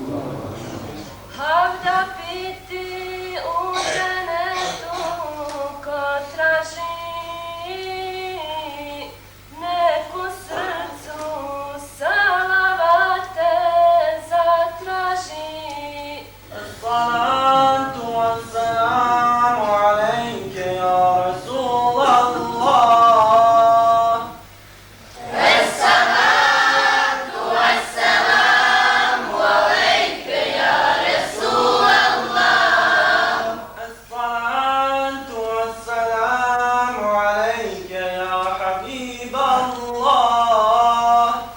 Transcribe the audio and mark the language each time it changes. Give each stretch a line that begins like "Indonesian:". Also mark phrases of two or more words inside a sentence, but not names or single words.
Bosnian: Havda piti u dženetu ko traži, neku srcu salavate zatraži.
Arabic: الصلاة والسلام عليك يا رسول الله. الصلاة والسلام عليك يا حبيب الله.